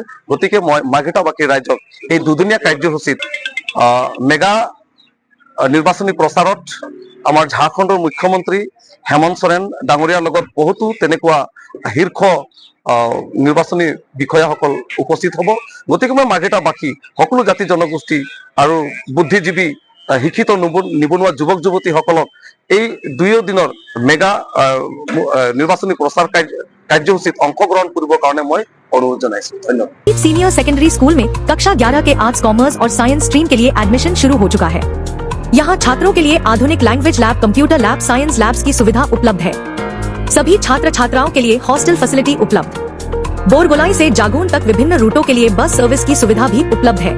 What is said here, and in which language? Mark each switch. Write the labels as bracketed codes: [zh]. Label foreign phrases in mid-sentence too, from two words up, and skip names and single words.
[as] গতিকে মই মাৰ্ঘেটাবাসী ৰাইজক এই দুদিনীয়া কাৰ্যসূচীত মেগা নিৰ্বাচনী প্ৰচাৰত আমাৰ ঝাৰখণ্ডৰ মুখ্যমন্ত্ৰী হেমন্ত চৰেণ ডাঙৰীয়াৰ লগত বহুতো তেনেকুৱা শীৰ্ষ নিৰ্বাচনী বিষয়াসকল উপস্থিত হ'ব। গতিকে মই মাৰ্ঘেটাবাসী সকলো জাতি জনগোষ্ঠী আৰু বুদ্ধিজীৱী শিক্ষিত নিবনুৱা যুৱক যুৱতীসকলক এই 2 দিনৰ মেগা নিৰ্বাচনী প্ৰচাৰ কাৰ্যসূচীত অংশগ্ৰহণ কৰিবৰ কাৰণে মই অনুৰোধ জনাইছো। ধন্যবাদ। [en] senior secondary school [hi] में कक्षा 11 के [en] arts, commerce [hi] और [en] science stream [hi] के लिए एडमिशन शुरू हो चुका है। यहाँ छात्रों के लिए आधुनिक [en] language lab, computer lab, science labs [hi] की सुविधा उपलब्ध है। सभी छात्र छात्राओं के लिए [en] hostel facility [hi] उपलब्ध। बोरगोलाई से जागून तक विभिन्न रूटों के लिए [en] bus service [hi] की सुविधा भी उपलब्ध है।